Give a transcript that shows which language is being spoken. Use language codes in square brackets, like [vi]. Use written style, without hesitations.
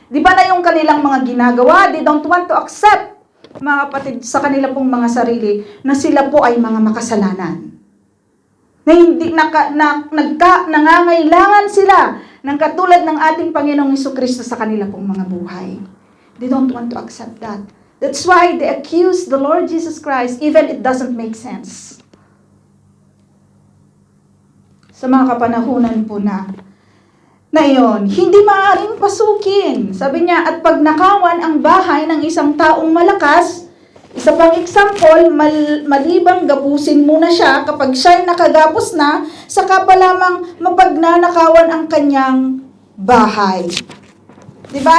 [tl] Di ba na yung kanilang mga ginagawa, [en] they don't want to accept, [tl] mga kapatid, sa kanila pong mga sarili na sila po ay mga makasalanan. Na hindi nangangailangan sila ng katulad ng ating Panginoong Hesukristo sa kanila pong mga buhay. [en] They don't want to accept that. That's why they accuse the Lord Jesus Christ even it doesn't make sense. [tl] Sa mga kapanahunan po na iyon, hindi maaaring pasukin. Sabi niya, at pag nakawan ang bahay ng isang taong malakas, isa pang example, malibang gapusin muna siya kapag siya'y nakagapos na, saka pa lamang mapagnanakawan ang kanyang bahay. Diba?